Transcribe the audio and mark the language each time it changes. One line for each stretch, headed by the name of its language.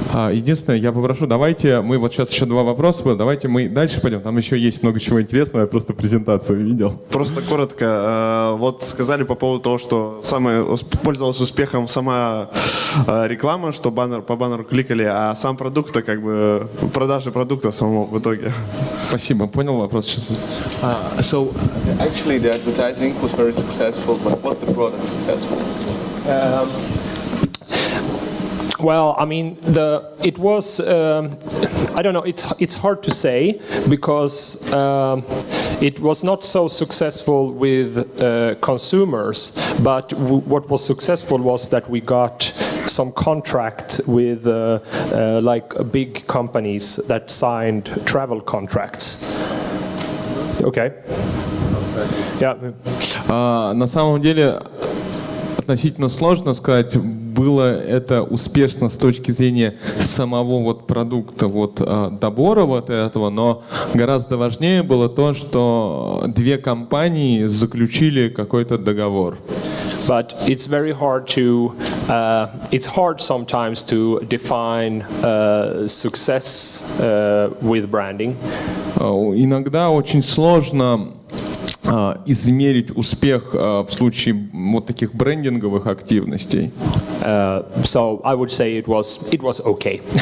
Russian: Единственное, я попрошу, давайте, мы вот сейчас еще 2 вопроса было, давайте мы дальше пойдем, там еще есть много чего интересного, я просто презентацию видел. Просто коротко, вот сказали по поводу того, что пользовалась успехом сама реклама, что по баннеру кликали, а сам продукт, как бы продажи продукта самого в итоге. Спасибо, понял вопрос сейчас.
English: So actually the advertising was very successful, but was the product successful? Well, I mean, it was. I don't know. It's hard to say because it was not so successful with consumers. But what was successful was that we got some contract with like big companies that signed travel contracts. Okay. Yeah.
Russian: На самом деле относительно сложно сказать, было это успешно с точки зрения самого вот продукта, вот добора вот этого, но гораздо важнее было то, что 2 компании заключили какой-то договор.
English: But it's very hard to. It's hard sometimes to define success with branding.
Russian: Иногда очень сложно измерить успех в случае вот таких брендинговых активностей.
English: So I would say it was okay.